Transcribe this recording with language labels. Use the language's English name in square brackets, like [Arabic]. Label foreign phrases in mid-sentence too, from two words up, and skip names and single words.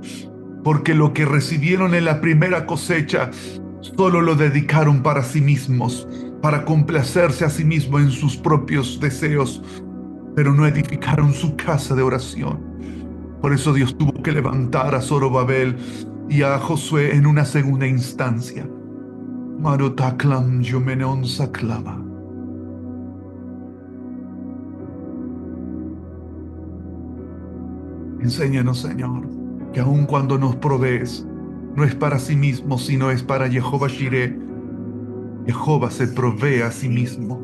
[Spanish] Porque lo que recibieron en la primera cosecha solo lo dedicaron para sí mismos, para complacerse a sí mismos en sus propios deseos, pero no edificaron su casa de oración. Por eso Dios tuvo que levantar a Zorobabel y a Josué en una segunda instancia. Marotaklam yomenon saklama. Enséñanos, Señor, que aun cuando nos provees, no es para sí mismo, sino es para Jehová Jireh. Jehová se provee a sí mismo.